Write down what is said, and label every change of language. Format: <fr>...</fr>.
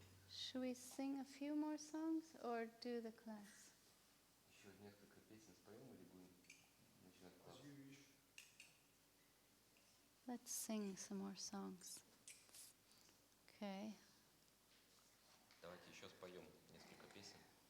<en>Should we sing a few more songs or do the class?</en> <ru>Еще несколько песен споем или будем начинать класс?</ru> <en>Let's sing some more songs. Okay.</en> <ru>Давайте еще споем несколько песен.</ru>